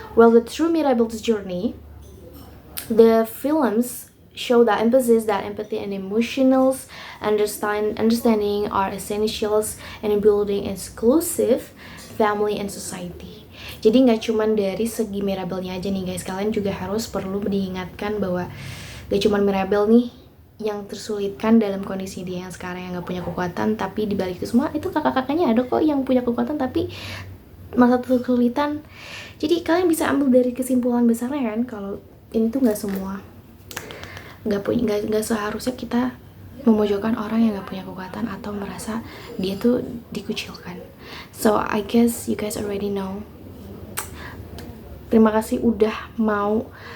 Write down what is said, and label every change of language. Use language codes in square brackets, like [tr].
[en] The true Mirabel's journey, the films show that empathy and emotional understanding are essentials in building inclusive family and society. [id] Jadi nggak cuman dari segi Mirabelnya aja nih guys, kalian juga harus perlu diingatkan bahwa gak cuman Mirabel nih yang tersulitkan dalam kondisi dia yang sekarang yang nggak punya kekuatan, tapi dibalik itu semua itu kakak-kakaknya ada kok yang punya kekuatan tapi masa kesulitan. Jadi kalian bisa ambil dari kesimpulan besarnya kan kalau ini tuh nggak semua nggak seharusnya kita memojokkan orang yang nggak punya kekuatan atau merasa dia tuh dikucilkan. [en] So I guess you guys already know. [id] Terima kasih udah mau